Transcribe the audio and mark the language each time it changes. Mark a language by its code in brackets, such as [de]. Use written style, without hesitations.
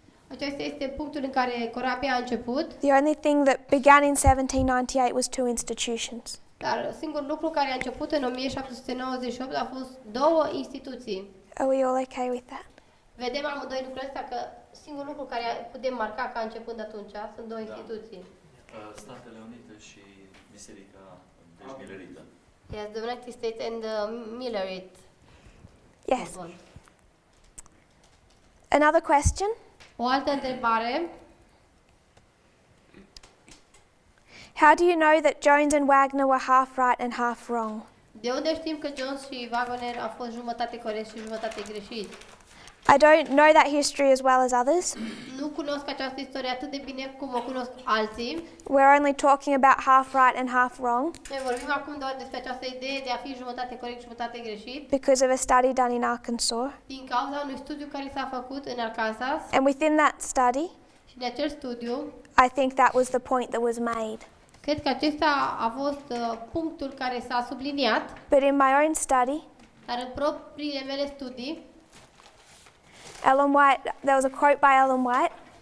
[ro] Acesta este punctul în care corabia a început, [en] The only thing that began in 1798 was two institutions. [ro] dar singurul lucru care a început în 1798 a fost două instituții. [en] Are we all okay with that? [ro] Vedem amândoi lucrurile astea că singurul lucru care putem marca ca începând atunci sunt două instituții. Statele Unite și Biserica, deci Milerită. [en] Yes, the United States and the Millerite. Yes. Another question. [ro] O altă întrebare. [en] How do you know that Jones and Wagner were half right and half wrong? [ro] De unde știm că Jones și Wagner au fost jumătate corect și jumătate greșit? [en] I don't know that history as well as others. [ro] Nu cunosc această istorie atât de bine cum o cunosc alții. [en] We're only talking about half right and half wrong [ro] Noi vorbim acum doar despre această idee de a fi jumătate corect și jumătate greșit [en] because of a study done in Arkansas. [ro] din cauza unui studiu care s-a făcut în Arkansas [en] And within that study, [ro] și de acel studiu, [en] I think that was the point that was made. [ro] cred că acesta a fost punctul care s-a subliniat, [en] But in my own study, [ro] dar în propriile mele studii, [en] Ellen White, there was a quote by Ellen White